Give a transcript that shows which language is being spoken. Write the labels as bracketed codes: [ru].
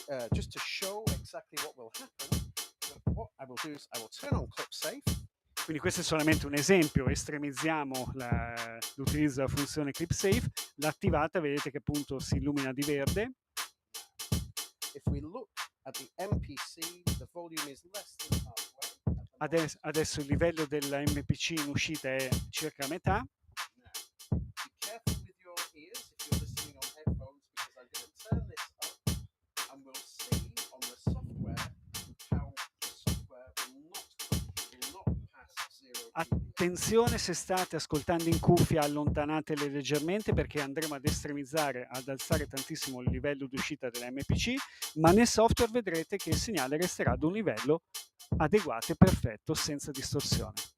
[en] Just to show exactly what will happen, what I will do is I will turn on clip safe. [it] Quindi questo è solamente un esempio, estremizziamo l'utilizzo della funzione clip safe, l'attivata vedete che appunto si illumina di verde. [en] If we look at the MPC, the volume is less than halfway. [it] Adesso il livello della MPC in uscita è circa a metà. [en] Now, be careful with your ears if you're listening on headphones, because I'm going to turn this up and we'll see on the software how the software will not pass 0 dB. [it] Attenzione, se state ascoltando in cuffia, allontanatele leggermente perché andremo ad estremizzare, ad alzare tantissimo il livello di uscita della MPC, ma nel software vedrete che il segnale resterà ad un livello adeguato e perfetto senza distorsione.